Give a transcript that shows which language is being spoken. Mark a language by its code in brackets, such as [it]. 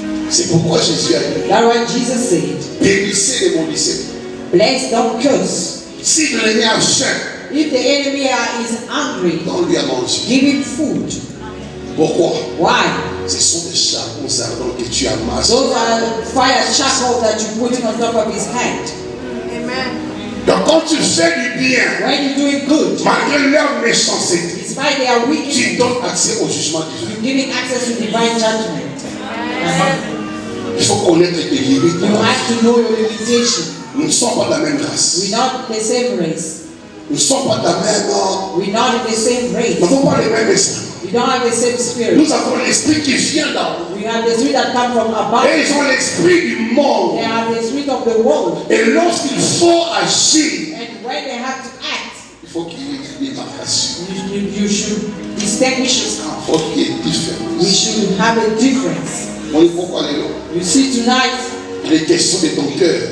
[fr] C'est pourquoi Jésus a dit, [en] That's what Jesus said. [fr] bénissez et maudissez. [en] Bless, don't curse. [fr] Si l'ennemi a faim, [en] If the enemy is hungry, [fr] donne-lui à manger. [en] give him food. [fr] Pourquoi? [en] Why? [fr] Ce sont des charbons ardents que tu amasses. [en] Those are fire charcoal that you're putting on top of his head. [fr] Donc quand tu fais du bien, [en] When you're doing good, [fr] malgré leur méchanceté, [en] despite their [fr] tu [en] wickedness, [fr] donnes accès au jugement divin. [en] you're giving access to divine judgment. [fr] Il faut connaître tes limites. [en] You have to know your limitation. [fr] Nous ne sommes pas de la même race. [en] We're not the same race. [fr] Nous ne sommes pas de la même. [en] We're not in the same race. [fr] Nous n'avons pas les mêmes esprits. [en] We don't have the same spirit. [fr] Nous avons l'esprit qui vient d'en haut. [en] We have the spirit that comes from above. [fr] Et ils ont l'esprit du monde. [en] They have the spirit of the world. [fr] Et lorsqu'il faut agir, [en] And when they have to act, [fr] il faut qu'il y ait une démarcation. [en] you should distinguish yourself. [fr] Il faut qu'il y ait une [en] We [fr] différence. [en] should have a difference. [fr] On est pourquoi les lots. [en] You see, tonight [fr] Il est question de ton cœur